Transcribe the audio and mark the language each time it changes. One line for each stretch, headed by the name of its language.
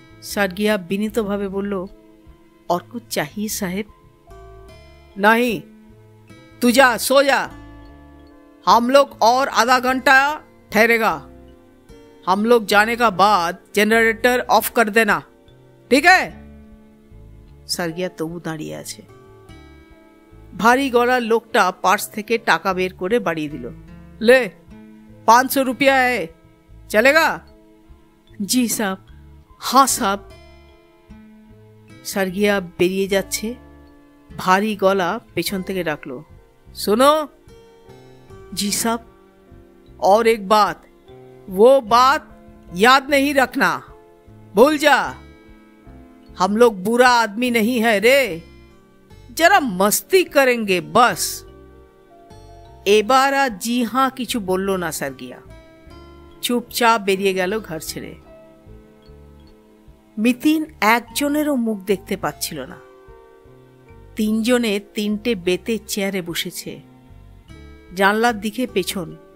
Bangla: সার্গিয়া বিনীতভাবে বলল,
Hindi: और कुछ चाहिए साहेब? नहीं, तू जा, सो जा। हम लोग और आधा घंटा ठहरेगा। हम लोग जाने का बाद जनरेटर ऑफ कर देना, ठीक है?
Bangla: সার্গিয়া তবু দাঁড়িয়ে আছে। ভারী গলার লোকটা পার্স থেকে টাকা বের করে বাড়িয়ে দিল।
Hindi: ले 500 रुपया है, चलेगा? जी साहब। हाँ साहब।
Bangla: সার্গিয়া বেরিয়ে যাচ্ছে। ভারী গলা পেছন থেকে ডাকলো, सुनो।
Hindi: जी साहब। और एक बात, वो बात याद नहीं रखना, भूल जा। हम लोग बुरा आदमी नहीं है रे, जरा मस्ती करेंगे बस।
Bangla: এবার আর জি হাঁ কিছু বলল না সার্গিয়া, চুপচাপ বেরিয়ে গেল ঘর ছেড়ে। মিতিন একজনেরও মুখ দেখতে পাচ্ছিল না। তিনজনে তিনটে বেতের চেয়ারে বসেছে, জানলার দিকে পেছন।